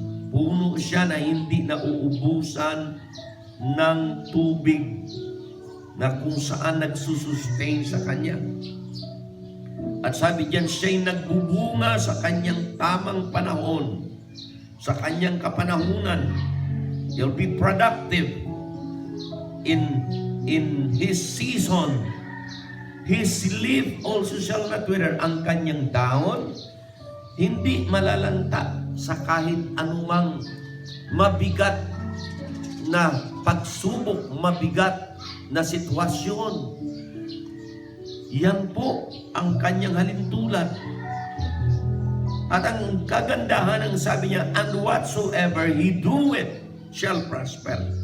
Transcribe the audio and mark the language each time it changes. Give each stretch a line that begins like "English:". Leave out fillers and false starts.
Filipino: Puno siya na hindi nauubusan ng tubig na kung saan nagsusustain sa kanya. At sabi diyan, siya'y nagbubunga sa kanyang tamang panahon, sa kanyang kapanahunan.
English: He'll be productive in his season. His leaf also shall not wither.
Filipino: Ang kanyang dahon hindi malalanta sa kahit anumang mabigat na pagsubok, mabigat na sitwasyon. Yan po ang kanyang halintulad. At ang kagandahan ng sabi niya,
English: and whatsoever he doeth shall prosper.